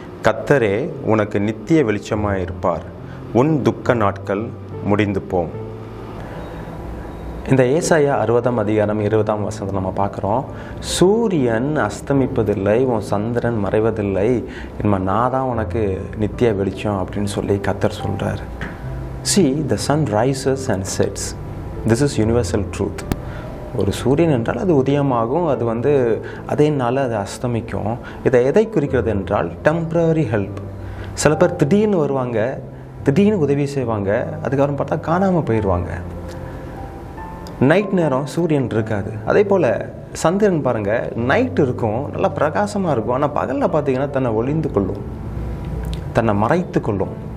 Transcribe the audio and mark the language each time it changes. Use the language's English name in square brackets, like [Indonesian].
[Tamil] கர்த்தரே உனக்கு நித்திய வெளிச்சமாயிருப்பார், உன் துக்க நாட்கள் முடிந்து போம். இந்த ஏசாயா 60ஆம் அதிகாரம் 20ஆம் வசனத்தை நம்ம பார்க்குறோம். சூரியன் அஸ்தமிப்பதில்லை, உன் சந்திரன் மறைவதில்லை, இனிமேல் நான் தான் உனக்கு நித்திய வெளிச்சம் அப்படின்னு சொல்லி கர்த்தர் சொல்கிறார். [English] See, the sun rises and sets. This is universal truth. [Tamil] ஒரு சூரியன் என்றால் அது உதயமாகும், அது அதே நாள் அது அஸ்தமிக்கும். இதை எதை குறிக்கிறது என்றால் டெம்பரரி ஹெல்ப். சில பேர் திடீர்னு வருவாங்க, திடீர்னு உதவி செய்வாங்க, அதுக்கப்புறம் பார்த்தா காணாமல் போயிடுவாங்க. நைட் நேரம் சூரியன் இருக்காது. அதே போல் சந்திரன் பாருங்கள், நைட் இருக்கும், நல்லா பிரகாசமாக இருக்கும், ஆனால் பகலில் பார்த்தீங்கன்னா தன்னை ஒளிந்து கொள்ளும், தன்னை மறைத்து கொள்ளும்.